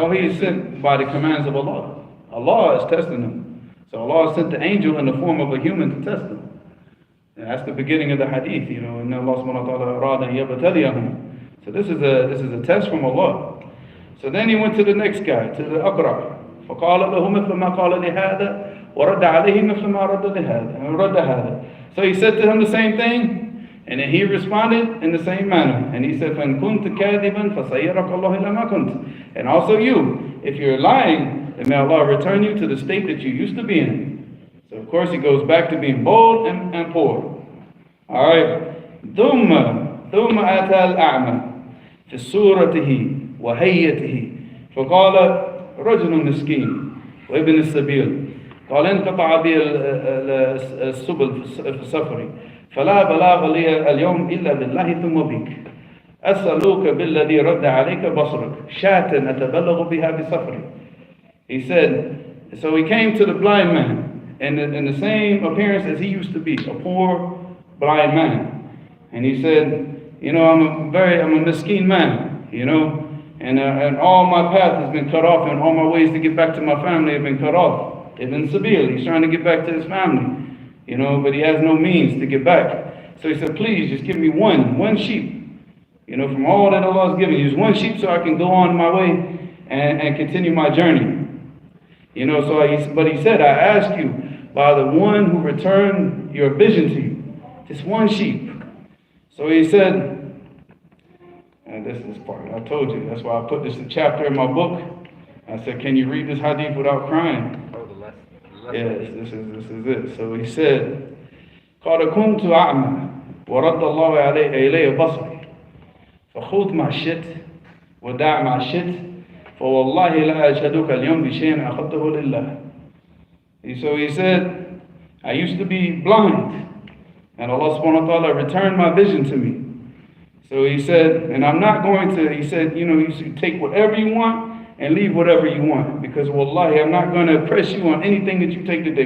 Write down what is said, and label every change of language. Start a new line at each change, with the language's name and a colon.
English: No, he is sent by the commands of Allah. Allah is testing him. So Allah sent the angel in the form of a human to test him. And that's the beginning of the hadith, and Allah subhanahu wa ta'ala
Arabic: arada yabtaliyahum.
English: So this is a test from Allah. So then he went to the next guy, to the Aqra.
Arabic: فقال له مثل ما قال لهذا ورد عليه مثل ما رد هذا.
English: So he said to him the same thing, and then he responded in the same manner. And he said,
Arabic: فَإِن كُنْتَ كَاذِبًا فَسَيَّرَكَ اللَّهُ إِلَى مَا كُنْتَ.
English: And also you, if you're lying, then may Allah return you to the state that you used to be in. So of course he goes back to being bold and poor. Alright.
Arabic: ثُمَّ أَتَى الْأَعْمَى فِي صُورَتِهِ وَهَيَّتِهِ فَقَالَ رجل مسكين وابن السبيل قال انقطع بي السبل في سفري فلا بلاغ لي اليوم إلا بالله ثم بك أسألوك بالذي رد عليك بصرك شاة أتبلغ بها بسفري.
English: He said, so he came to the blind man in the same appearance as he used to be, a poor blind man. And he said, I'm a miskin man, And all my path has been cut off, and all my ways to get back to my family have been cut off. Ibn Sabil, he's trying to get back to his family, but he has no means to get back. So he said, please, just give me one sheep. From all that Allah has given you, just one sheep so I can go on my way and continue my journey. But he said, I ask you by the one who returned your vision to you, just one sheep. So he said, and this is part, I told you, that's why I put this chapter in my book. I said, can you read this hadith without crying? Oh, the lesson. Yes, this is it. So he said,
Arabic: قَالَ كُنْتُ أَعْمَى وَرَدَّ اللَّهُ إِلَيَّ بَصَرِي فَخُذْ مَا شِئْتَ وَدَعْ مَا شِئْتَ فَوَاللَّهِ لَا أَشْهَدُكَ الْيَوْمَ بِشَيْءٍ أَخَذْتَهُ لِلَّهِ.
English: So he said, I used to be blind, and Allah subhanahu wa ta'ala returned my vision to me. So he said, and I'm not going to, he said, you should take whatever you want, and leave whatever you want. Because wallahi, I'm not going to press you on anything that you take today.